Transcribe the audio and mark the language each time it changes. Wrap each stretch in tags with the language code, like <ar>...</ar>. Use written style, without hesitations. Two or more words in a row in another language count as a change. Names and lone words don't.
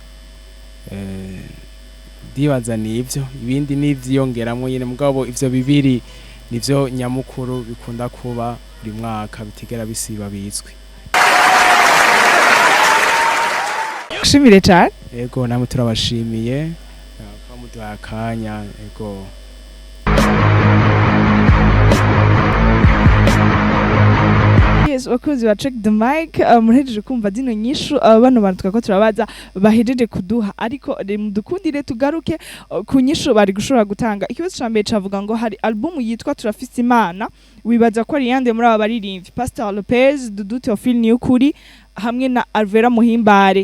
<rn>Ndibaza nivyo, ibindi nivyiyongeramwo nyene, mugabo ivyo bibiri nivyo nyamukuru bikunda kuba buri mwaka bitigera bisiba bizwi. Shimire cyane. Ego namwe turabashimiye kwa muduha akanya. Ego Yes, wakozi wa</rn> <en>check the mic</en> <rn>muhejeje kumva dino nyishu bano bantu twako turabaza bahejeje kuduha, ariko mudukundire tugaruke ku nyishu bari gushobora gutanga. Ikibazo ca mbere cavuga ngo hari album yitwa Turafise Imana, wibaza ko ari yande muri aba baririmbyi Pastor Lopez, Dudu Theophile ni ukuri hamwe na Alvera Muhimbare.</rn>